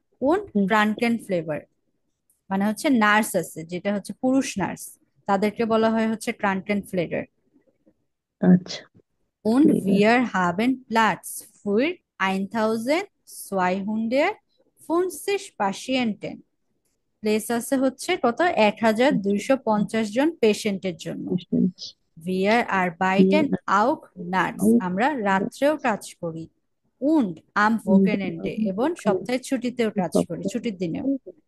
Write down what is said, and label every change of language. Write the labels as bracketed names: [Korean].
[Bangla] কোন ক্রানকেন ফ্লেভার মানে হচ্ছে নার্স আছে, যেটা হচ্ছে পুরুষ নার্স, তাদেরকে বলা হয় হচ্ছে ক্রানকেন ফ্লেভার। আচ্ছা, [German] Und Pfleger। wir haben Platz für 1250 Patienten। [Bangla] Place আছে হচ্ছে কত, 1250 জন পেশেন্টের জন্য। [German] Wir arbeiten auch nachts, [Bangla] আমরা রাত্রেও কাজ করি। [German] Und am Wochenende, [Bangla] এবং সপ্তাহের ছুটিতেও কাজ করি, ছুটির দিনেও।